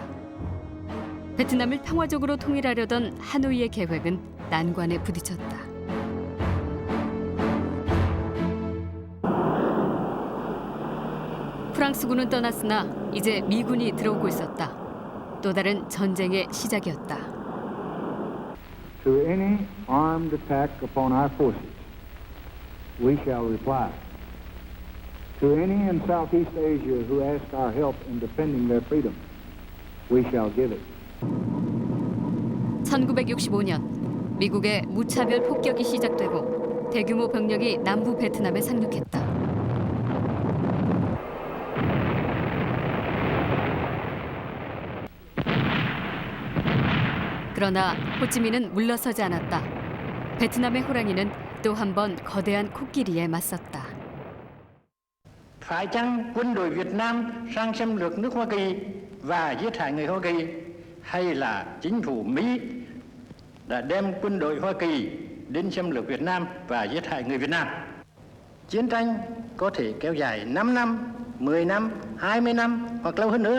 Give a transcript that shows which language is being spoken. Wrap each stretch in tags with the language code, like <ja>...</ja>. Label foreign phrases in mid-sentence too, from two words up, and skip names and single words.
<ko>베트남을 평화적으로 통일하려던 하노이의 계획은 난관에 부딪혔다. 프랑스군은 떠났으나 이제 미군이 들어오고 있었다. 또 다른 전쟁의 시작이었다.</ko> <en>To any armed attack upon our forces, we shall reply. To any in Southeast Asia who ask our help in defending their freedom, we shall give it.</en> <ko>1965년 미국의 무차별 폭격이 시작되고 대규모 병력이 남부 베트남에 상륙했다. 그러나 호치민은 물러서지 않았다. 베트남의 호랑이는 또 한 번 거대한 코끼리에 맞섰다.</ko> <vi>Phải chăng quân đội Việt Nam sang xâm lược nước Hoa Kỳ và giết hại người Hoa Kỳ, hay là chính phủ Mỹ đã đem quân đội Hoa Kỳ đến xâm lược Việt Nam và giết hại người Việt Nam? Chiến tranh có thể kéo dài 5 năm, 10 năm, 20 năm hoặc lâu hơn nữa.</vi>